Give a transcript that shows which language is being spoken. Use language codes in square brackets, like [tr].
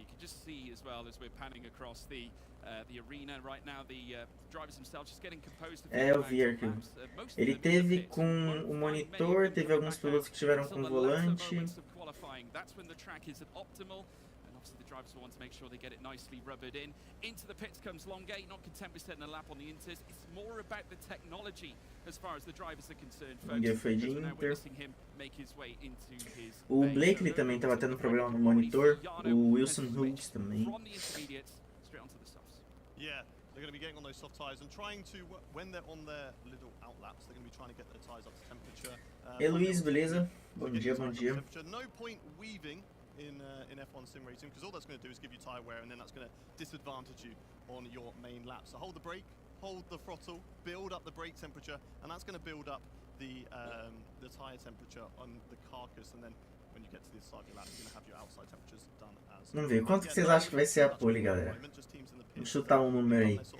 [en] You can just see as well as we're panning across the arena right now, the drivers themselves just getting composed. [pt] Eu vi aqui. Ele teve com o monitor, teve alguns pilotos que tiveram com o volante. [en] That's when the track is at optimal. Obviously the drivers want to make sure they get it nicely rubbered in. Into the pits comes Longuet, not content with setting a lap on the Inters. It's more about the technology as far as the drivers are concerned, folks. [pt] Foi de Inter. [en] Make his way into his [pt] O Blakely também estava tendo problema no monitor. O Wilson Hughes também. [en] From the intermediates straight onto the softs. Yeah, they're going to be getting on those soft tyres and trying to, when they're on their little outlaps, they're going to be trying to get their tyres up to temperature. [pt] Hey Luiz, beleza? Bom dia, bom dia. [en] No point weaving in F1 sim racing because all that's going to do is give you tyre wear and then that's going to disadvantage you on your main lap. So hold the brake, hold the throttle, build up the brake temperature, and that's going to build up the tyre temperature on the carcass, and then when you get to the side of your lap, you're going to have your outside temperatures done as well. [pt] Vamos ver, quanto que vocês acham que vai ser a pole, galera? Vamos chutar um número aí.